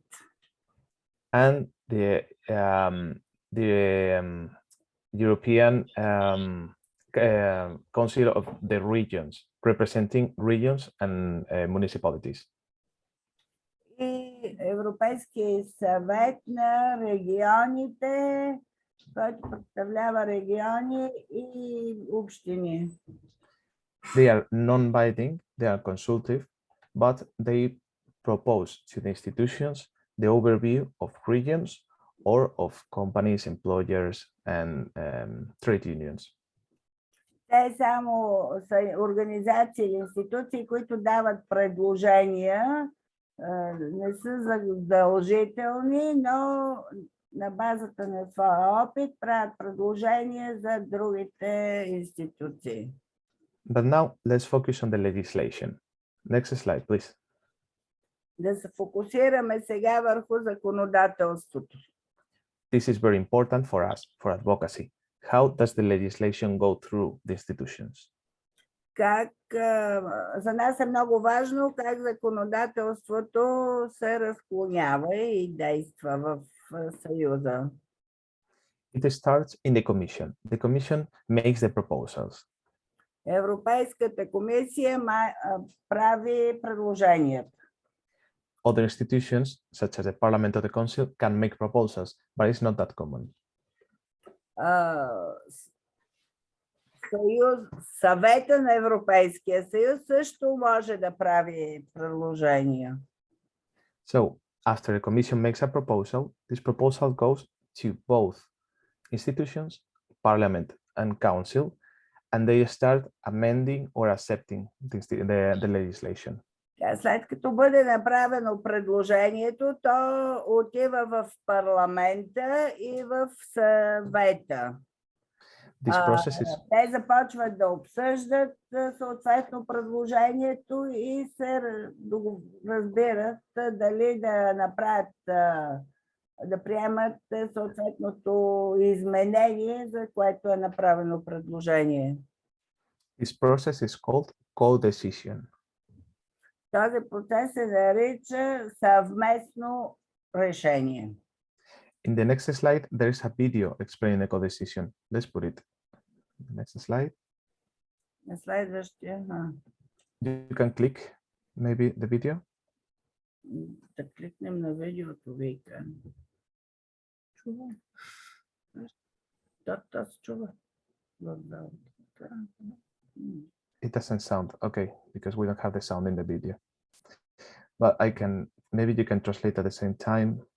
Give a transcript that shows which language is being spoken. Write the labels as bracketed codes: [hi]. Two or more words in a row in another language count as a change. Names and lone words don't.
[en] and the European Council of the Regions, representing regions and municipalities. [bg] И Европейски съвет на регионите, който представлява региони и общини. [en] They are non-binding, they are consultative, but they propose to the institutions the overview of regions or of companies, employers, and trade unions. [bg] Те само са организации или институции, които дават предложения, не са задължителни, но на базата на своя опит правят предложения за другите институции. [en] But now let's focus on the legislation. Next slide, please. [bg] Да се фокусираме сега върху законодателството. [en] This is very important for us, for advocacy. How does the legislation go through the institutions? [bg] Как за нас е много важно как законодателството се разклонява и действа в Съюза. [en] It starts in the Commission. The Commission makes the proposals. [bg] Европейската комисия прави предложенията. [en] Other institutions, such as the Parliament or the Council, can make proposals, but it's not that common. [bg] Съвета на Европейския съюз също може да прави предложения. [en] So, after the Commission makes a proposal, this proposal goes to both institutions, Parliament and Council, and they start amending or accepting the legislation. [bg] След като бъде направено предложението, то отива в парламента и в съвета. Те започват да обсъждат съответно предложението и се разбират дали да направят, да приемат съответното изменение, за което е направено предложение. [en] This process is called co-decision. [bg] Този процес се нарича съвместно решение. [en] In the next slide, there is a video explaining the co-decision. Let's put it. Next slide. [bg] На следващия. [en] You can click maybe the video. [bg] Да кликнем на видеото, вика. Чува. То се чува. [en] It doesn't sound okay because we don't have the sound in the video. But I can, maybe you can translate at the same time.